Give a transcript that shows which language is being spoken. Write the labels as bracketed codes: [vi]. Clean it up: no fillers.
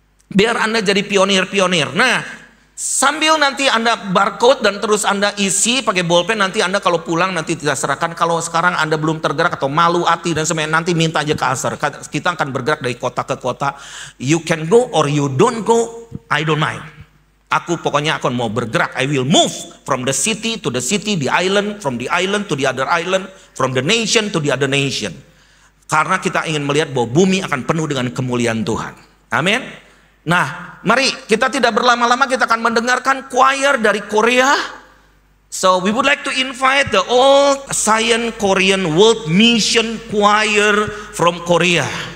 [id] Biar Anda jadi pionir-pionir. Nah, sambil nanti Anda barcode dan terus Anda isi pakai bolpen, nanti Anda kalau pulang nanti tidak serahkan. Kalau sekarang Anda belum tergerak atau malu hati dan sebagainya, nanti minta aja ke Aser. Kita akan bergerak dari kota ke kota. [en] You can go or you don't go, I don't mind. [id] Aku pokoknya akan mau bergerak. [en] I will move from the city to the city, the island, from the island to the other island, from the nation to the other nation. [id] Karena kita ingin melihat bahwa bumi akan penuh dengan kemuliaan Tuhan. Amin. Nah, mari kita tidak berlama-lama, kita akan mendengarkan choir dari Korea. [en] So we would like to invite the Old Zion Korean World Mission Choir from Korea.